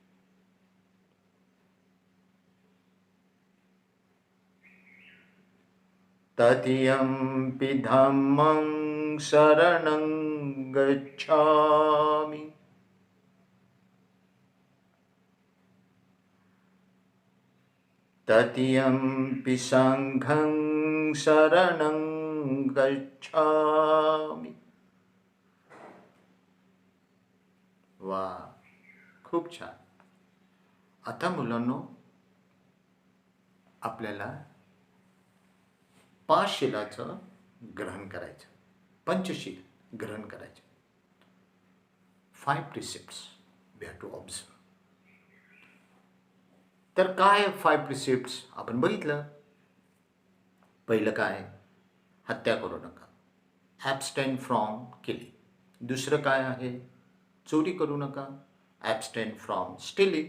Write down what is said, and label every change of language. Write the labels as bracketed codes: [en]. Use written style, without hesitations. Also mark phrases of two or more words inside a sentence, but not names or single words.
[pi] Tatiyampi dhammang saranang gacchami. Tatiyampi sanghang saranang gacchami. [mr] वा, खूप छान. आता मुलांनो आपल्याला पाचशिलाचं ग्रहण करायचं, पंचशील ग्रहण करायचं. [en] 5 precepts we have to observe. [mr] तर काय 5 precepts आपण बघितलं. पहिलं काय, हत्या करू नका, [en] abstain from killing. [mr] दुसरं काय आहे, चोरी करू नका, [en] abstain from stealing.